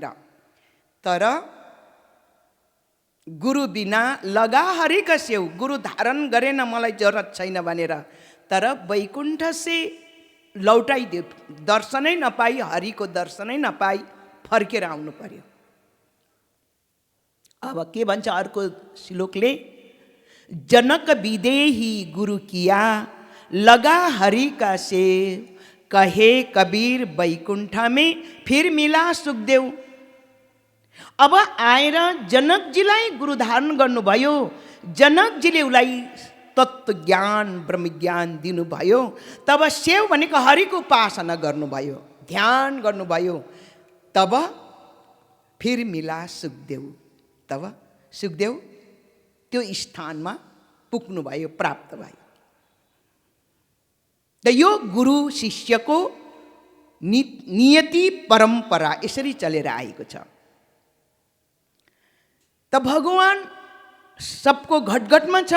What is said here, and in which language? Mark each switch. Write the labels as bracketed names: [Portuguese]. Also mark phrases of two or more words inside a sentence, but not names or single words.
[Nepali] तर गुरु बिना लगा हरिका स्याउ, गुरु धारण गरेन मलाई जरुरत छैन भनेर, तर [Hindi] वैकुण्ठ से लौटाइदियो, [Nepali] दर्शनै नपाई, हरिको दर्शनै नपाई फर्केर आउनु पर्यो। अब के भन्छ अर्को श्लोकले, [Hindi] जनक विदेही गुरु किया लगा हरि का सेव, कहे कबीर वैकुंठ में फिर मिला सुखदेव। [Nepali] अब आएर जनकजीलाई गुरु धारण गर्नुभयो, जनकजीले उसलाई तत्त्व ज्ञान ब्रह्म ज्ञान दिनुभयो। तब सेव भनेको हरिको उपासना गर्नुभयो, ध्यान गर्नुभयो। [Hindi] तब फिर मिला सुखदेव, [Nepali] तब सुखदेव त्यो स्थानमा पुग्नुभयो, प्राप्त भयो। त यो गुरु शिष्यको नियति परम्परा यसरी चलेर आएको छ। त भगवान सबको घटघटमा छ।